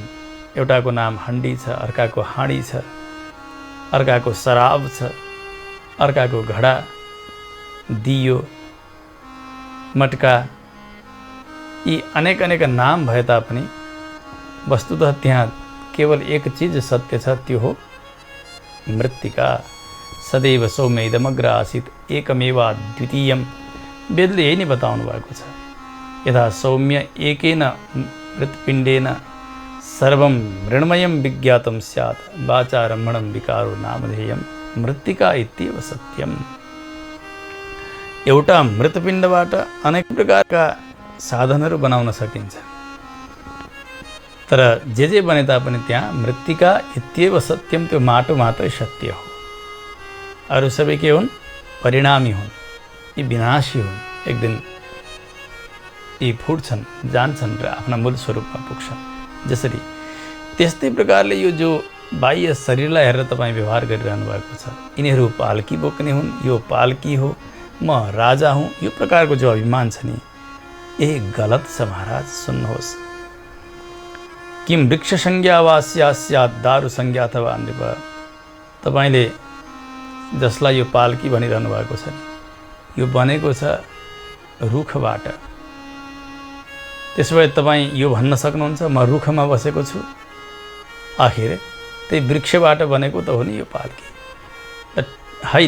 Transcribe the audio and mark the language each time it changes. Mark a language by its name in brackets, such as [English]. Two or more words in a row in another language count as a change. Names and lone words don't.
[Nepali] एउटाको नाम हन्डी छ, अर्काको हाँडी छ, अर्काको शराब छ, अर्काको घडा, दियो, मटका, यी अनेक अनेक नाम भए तापनि वस्तुतः त्यहाँ केवल एक चीज सत्य छ, त्यो हो मृत्तिका। [Sanskrit] सदैव सौम्य इदमग्र आसीत् एकमेवा द्वितीयम्। [Nepali] वेदले यही नै बताउनु भएको छ। [Sanskrit] यथा सौम्य एकेन मृत्पिण्डेन सर्वं मृण्मयं विज्ञातं स्यात् वाचारम्भणं विकारो नामधेयं मृत्तिका इत्येव सत्यम। [Nepali] एउटा मृतपिण्डबाट अनेक प्रकारका साधनहरू बनाउन सकिन्छ, तर जे बने तापनि त्यहाँ [Sanskrit] मृत्तिका इत्येव सत्यम, [Nepali] त्यो माटो मात्रै सत्य हो। अरू सबै के हुन्? परिणामी हुन्, यी विनाशी हुन्। एक दिन यी फुट्छन्, जान्छन् र आफ्ना मूल स्वरूपमा पुग्छन्। जसरी त्यस्तै प्रकारले यो जो बाह्य शरीरलाई हेरेर तपाईँ व्यवहार गरिरहनु भएको छ, यिनीहरू पालकी बोक्ने हुन्, यो पालकी हो, म राजा हुँ, यो प्रकारको जो अभिमान छ नि, यही गलत छ महाराज। सुन्नुहोस्, [Sanskrit] किम वृक्ष संज्ञा वा स्यात् दारु संज्ञा अथवा नृप। [Nepali] तपाईँले जसलाई यो पालकी भनिरहनु भएको छ नि, यो बनेको छ रुखबाट। त्यसो भए तपाईँ यो भन्न सक्नुहुन्छ म रुखमा बसेको छु? आखिर त्यही वृक्षबाट बनेको त हो नि यो पालकी, होइन?